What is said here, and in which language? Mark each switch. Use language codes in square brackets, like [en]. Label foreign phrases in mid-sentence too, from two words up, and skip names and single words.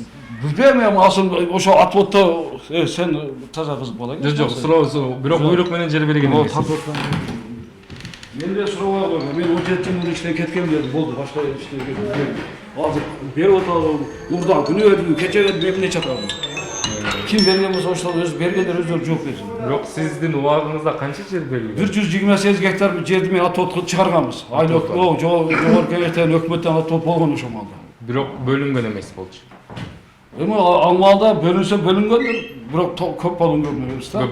[ky] Билбейм, асыл ошо отводто сен таза кызык бала. Жок, суроо, бирок буйрук менен жер берген эмессиз. Мен де суроо койгом, мен 17 жыл мурун иштеп кеткем дедим, болду, башка иштеп кеткем. Азыр берип атабыз, мурда күнү өтүп, кече өтүп эмне чатабыз. Ким берген болсо ошол өзү бергендер өздөрү жооп берсин. Бирок сиздин убагыңызда канча жер берилген? 128 гектар жерди мен отвод чыгарганбыз. Айыл жогорку кеңештен өкмөттөн отвод болгон ошол маалда. Бирок бөлүнгөн эмес болчу. Эми ал маалда бөлүнсө бөлүнгөндүр, бирок көп болгон эмес да.